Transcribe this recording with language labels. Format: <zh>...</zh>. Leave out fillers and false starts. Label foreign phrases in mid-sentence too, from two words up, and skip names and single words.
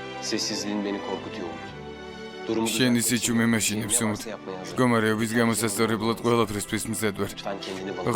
<tr>Sessizliğin beni korkutuyor Umut. Durumu</tr> <ka>შენი სიჩუმე მაშინებს უმოთ. მდგომარეობის გამოსასწორებლად ყველაფრის მზად ვარ.</ka> <tr>Lütfen kendini bana.</tr>